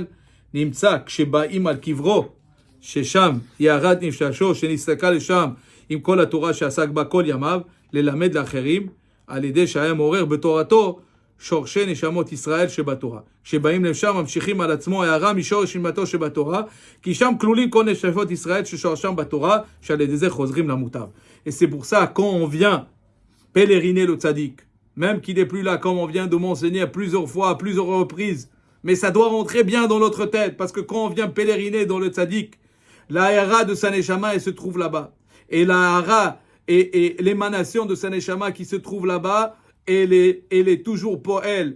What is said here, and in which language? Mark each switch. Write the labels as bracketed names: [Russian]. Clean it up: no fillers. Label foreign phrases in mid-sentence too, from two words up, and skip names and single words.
[Hebrew] נמצא כשבאים על קברו, ששם יערת נפששו, שנסתכל לשם עם כל התורה שעסק בה כל ימיו, ללמד לאחרים, על ידי שהיה מעורר בתורתו, שורשי נשמות ישראל שבתורה. כשבאים לשם ממשיכים על עצמו הערה משורש נשמתו שבתורה, כי שם כלולים כל נשמות ישראל ששורשם בתורה, שעל ידי זה חוזרים למוטב. [French] Et c'est pour ça, quand on vient pèleriner le tzaddik, même qu'il n'est plus là, comme on vient de m'enseigner plusieurs fois, à plusieurs reprises, mais ça doit rentrer bien dans notre tête, parce que quand on vient pèleriner dans le tzaddik, la hara de sa neshama, elle se trouve là-bas. Et la hara et l'émanation de sa neshama qui se trouve là-bas, elle est toujours pour elle.